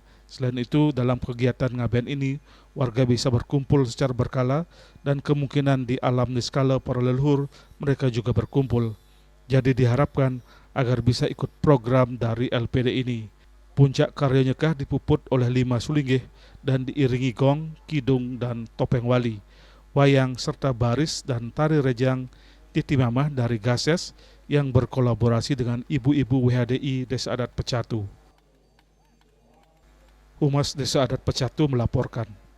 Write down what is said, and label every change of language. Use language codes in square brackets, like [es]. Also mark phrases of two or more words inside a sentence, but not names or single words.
[id] Selain itu, dalam kegiatan ngaben ini, warga bisa berkumpul secara berkala dan kemungkinan di alam niskala para leluhur mereka juga berkumpul. Jadi diharapkan agar bisa ikut program dari LPD ini. Puncak Karya Nyekah dipuput oleh 5 sulinggih dan diiringi gong, kidung, dan topeng wali, wayang serta baris dan tari rejang Titi Mamah dari Gases yang berkolaborasi dengan ibu-ibu WHDI Desa Adat Pecatu. Humas Desa Adat Pecatu melaporkan.